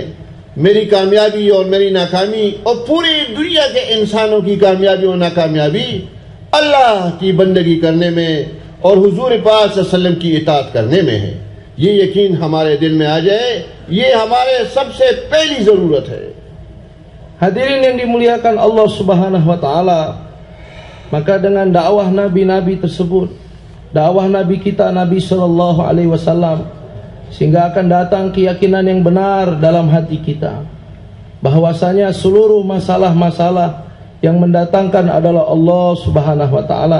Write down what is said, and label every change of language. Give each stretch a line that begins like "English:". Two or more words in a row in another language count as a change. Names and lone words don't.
Urdu: میری کامیابی اور میری ناکامی اور پوری دنیا کے انسانوں کی کامیابی اور ناکامیابی اللہ کی بندگی کرنے میں اور حضور پاک
Arabic: صلی اللہ علیہ وسلم
Urdu: کی اطاعت کرنے میں ہے۔ یہ یقین ہمارے دل میں آ جائے، یہ ہمارے سب سے پہلی ضرورت ہے۔
Malay: Hadirin yang dimuliakan
Arabic: الله سبحانه وتعالى,
Malay: maka dengan dakwah nabi-nabi tersebut, dakwah nabi kita Nabi
Arabic: صلى الله عليه وسلم,
Malay: sehingga akan datang keyakinan yang benar dalam hati kita bahwasanya seluruh masalah-masalah yang mendatangkan adalah
Arabic: الله سبحانه وتعالى.